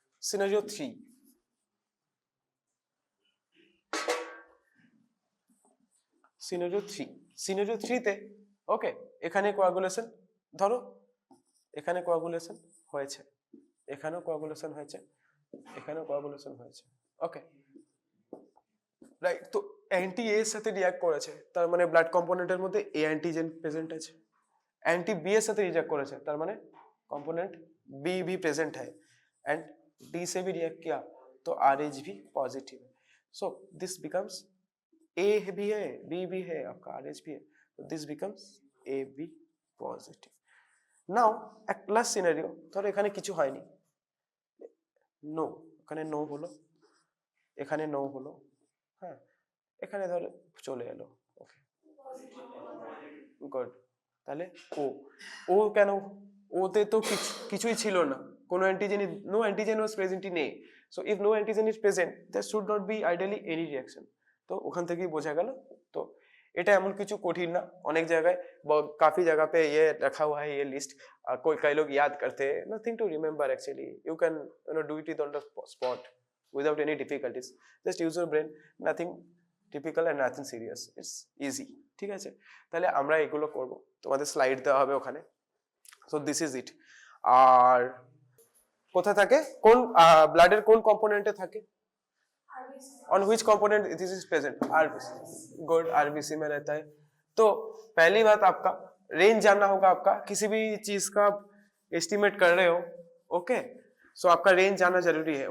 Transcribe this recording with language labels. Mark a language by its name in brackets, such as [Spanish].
[Bangla] Scenario 3, scenario 3, scenario 3 তে ওকে, এখানে coagulation, ধরো এখানে কোয়াগুলেশন হয়েছে, এখানেও কোয়াগুলেশন হয়েছে, এখানেও কোয়াগুলেশন হয়েছে, ওকে, রাইট। তো অ্যান্টি এ এর সাথে রিঅ্যাক্ট করেছে, তার মানে ব্লাড কম্পোনেন্টের মধ্যে এ অ্যান্টিজেন প্রেজেন্ট আছে। [Hindi] एंटी बी [Bangla] এর সাথে রিঅ্যাক্ট করেছে, তার মানে [Hindi] कंपोनेंट बी भी प्रेजेंट है, एंड डी से भी रिएक्ट किया तो आरएच भी पॉजिटिव है, [English] so this becomes [Hindi] ए भी है, बी भी है, आपका आरएच भी है, [English] तो this becomes A B positive. [Hindi] Now एक प्लस सिनेरियो, [Bangla] ধরো এখানে কিছু হয়নি, নো, এখানে নো হলো, এখানে নো হলো, হ্যাঁ, এখানে ধরো চলে এলো, ওকে, গুড। তাহলে ও, ও কেন? ওতে তো কিছুই ছিল না, কোনো antigen, [English] No antigen was present in A, so if no antigen is present there should not be ideally any reaction. [Bangla] তো ওখান থেকেই বোঝা গেল। তো এটা এমন কিছু কঠিন না, অনেক জায়গায় [Hindi] काफी जगह पे ये रखा हुआ है ये लिस्ट, कोई कई लोग याद करते हैं, [English] nothing to remember actually, you can do it on the spot without any difficulties, just use your brain, nothing typical and nothing serious, it's easy, [Bangla] ঠিক আছে? তাহলে আমরা এগুলো করব, তোমাদের স্লাইড দেওয়া হবে ওখানে, [English] So this is it. [Bangla] আর কোথায় থাকে, কোন ব্লাডের কোন কম্পোনেন্টে থাকে, [English] on which component this is present, [Bangla] RBC, good, [Hindi] RBC में रहता है। तो पहली बात आपका रेंज जानना होगा, आपका किसी भी चीज का एस्टिमेट कर रहे हो, ओके, सो आपका रेंज जानना जरूरी है।